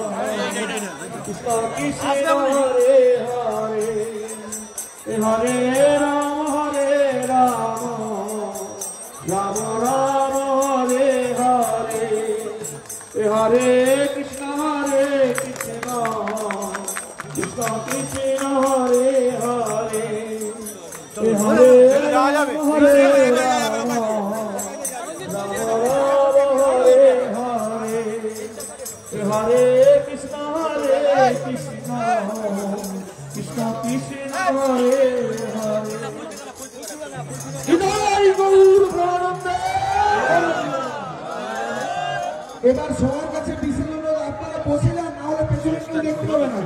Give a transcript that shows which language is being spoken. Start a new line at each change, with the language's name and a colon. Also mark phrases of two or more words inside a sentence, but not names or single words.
Bangla: কৃষ্ণ হরে হরে হরে রাম রাম রাম হরে হরে হরে কৃষ্ণ কৃষ্ণ কৃষ্ণ হরে হরে হরে রাম হরে রাম হরে হরে হরে কৃষ্ণ কৃষ্ণ কৃষ্ণ কৃষ্ণ হরে হরে হৃদয় গৌর প্রাণন্দে। এবার সবার কাছে বিশেষ অনুরোধ, আপনারা বসে যান, না হলে পেছনে কেউ দেখতে পাবে না।